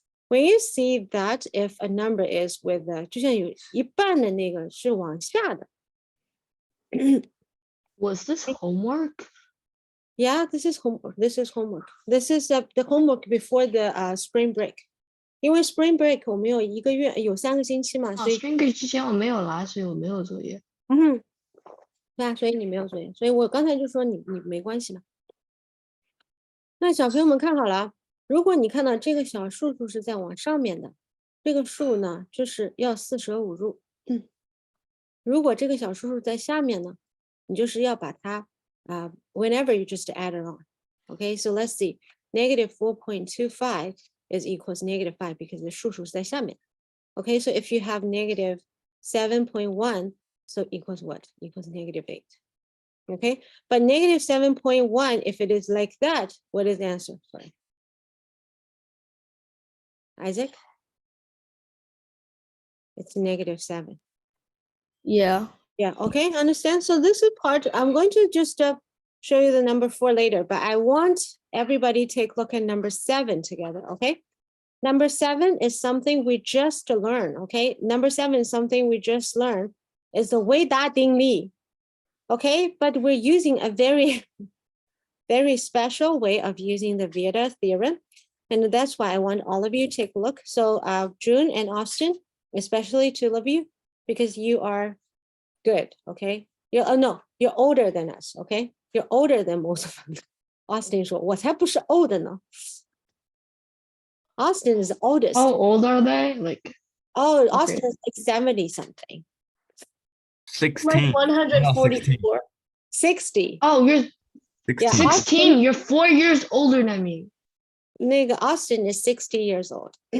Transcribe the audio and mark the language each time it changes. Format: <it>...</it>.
<en>When you see that if a number is with</en> <zh>就像有一半的那个是往下的。</zh> <en>Was this homework? Yeah, this is homework. This is homework. This is the homework before the spring break.</en> <zh>因为 spring break 我们有1个月，有3个星期嘛，所以 spring break 之前我没有来，所以我没有作业。对啊，所以你没有作业，所以我刚才就说你没关系嘛。那小朋友们看好了啊，如果你看到这个小数数是在往上面的，这个数呢就是要四舍五入。如果这个小数数在下面呢，你就是要把它</zh> <en>whenever you just add it on. Okay, so let's see. Negative 4.25 is equals negative 5 because the</en> <zh>数数是在下面。</zh> <en>Okay, so if you have negative 7.1, so equals what? Equals negative 8. Okay, but negative 7.1, if it is like that, what is the answer? Sorry. Isaac? It's negative 7. Yeah. Yeah, okay, understand. So this is part, I'm going to just show you the number 4 later, but I want everybody to take a look at number 7 together, okay? Number 7 is something we just learned, okay? Number 7 is something we just learned. It's the 伟大定理, okay? But we're using a very, very special way of using the Vieta theorem. And that's why I want all of you to take a look. So June and Austin, especially two of you, because you are good, okay? No, you're older than us, okay? You're older than most of them.</en> <zh>Austin 说，我才不是 old 呢。</zh> <en>Austin is the oldest. How old are they? Like, Oh, Austin is like 70 something. 16. Like No, 16. 144. 60. oh, you're Yeah, 16. 16. You're 4 years older than me. 那个 Austin is 60 years old.</en>